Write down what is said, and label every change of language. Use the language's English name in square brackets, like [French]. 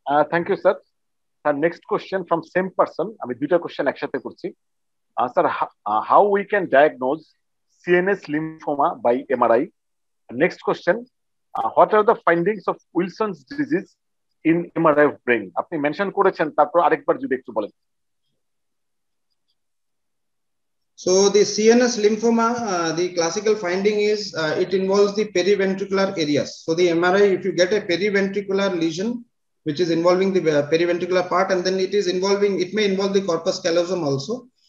[English] Thank you, sir. Next question from same person. [Bangla] আমি দুইটা question একসাথে করছি। [English] Sir, how we can diagnose CNS lymphoma by MRI? Next question, what are the findings of Wilson's disease in MRI of brain? [Bangla] আপনি mention করেছেন, তারপর আরেকবার যদি একটু বলেন। [English] So the CNS lymphoma, the classical finding is it involves the periventricular areas. So the MRI, if you get a periventricular lesion, which is involving the periventricular part, and then it may involve the corpus callosum also.